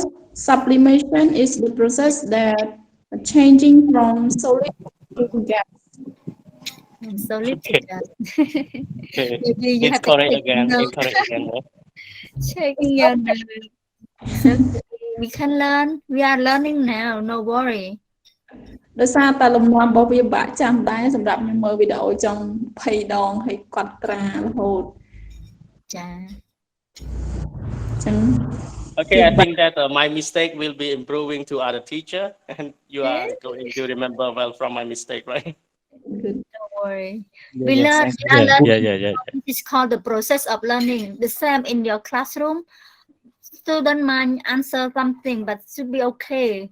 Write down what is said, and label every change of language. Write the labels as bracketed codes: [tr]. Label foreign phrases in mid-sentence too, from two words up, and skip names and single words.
[en] Sublimation is the process that changing from solid to gas. Solid to gas. Okay. Maybe you It's have to correct take again. note. It's correct again. Checking your notes. Okay. We can learn. We are learning now. No worry. [km] ដោយសារតែលំនាំរបស់វាបាក់ចាំដែរសម្រាប់ខ្ញុំមើលវីដេអូចង់20ដងហើយកត់ត្រារហូត ចា ចឹង [en] Okay, I think that my mistake will be improving to other teacher, and you are going to remember well from my mistake, right? Don't worry. Yeah, We yeah, learn, thank we are you. learning. This is called the process of learning. The same in your classroom. Student might answer something, but should be okay.